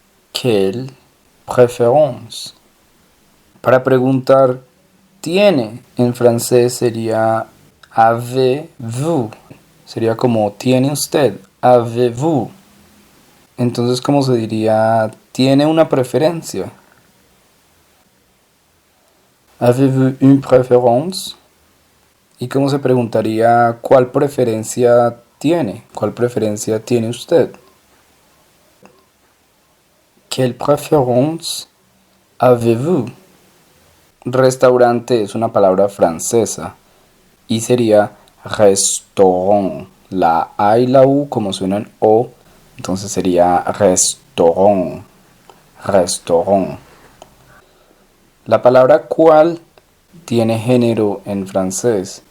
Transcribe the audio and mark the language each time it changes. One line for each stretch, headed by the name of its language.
French: Quelle préférence.
Spanish: Para preguntar tiene en francés sería avez-vous. Sería como tiene usted, avez-vous. Entonces, ¿cómo se diría tiene una preferencia?
French: Avez-vous une préférence?
Spanish: ¿Y cómo se preguntaría cuál preferencia tiene? ¿Cuál preferencia tiene usted?
French: Quelle préférence avez-vous?
Spanish: Restaurante es una palabra francesa y sería restaurant. La A y la U como suenan O, entonces sería restaurant. Restaurant. La palabra cuál tiene género en francés.